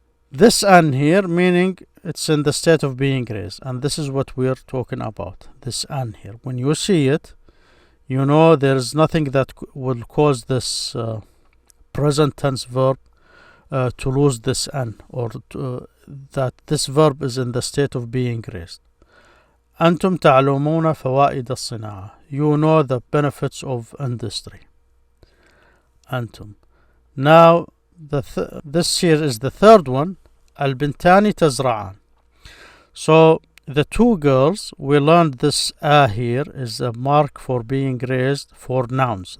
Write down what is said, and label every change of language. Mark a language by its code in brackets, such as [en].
[en] This an here, meaning it's in the state of being raised, and this is what we're talking about, this an here. When you see it, you know there is nothing that will cause this present tense verb to lose this an, or that this verb is in the state of being raised. [ar] أنتم تعلمون فوائد الصناعة. [en] You know the benefits of industry. [ar] أنتم. [en] Now this here is the third one. [ar] البنتان تزرعان. [en] So the two girls, we learned this here is a mark for being raised for nouns.